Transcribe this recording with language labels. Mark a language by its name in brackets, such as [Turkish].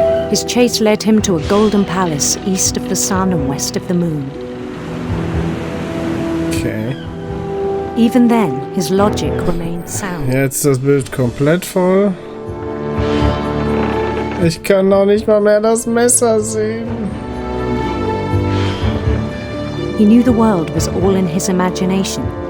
[English] His chase led him to a golden palace east of the sun and west of the moon. Okay. Even then, his logic remained sound. [German] Jetzt das Bild komplett voll. Ich kann noch nicht mal mehr das Messer sehen. [English] He knew the world was all in his imagination.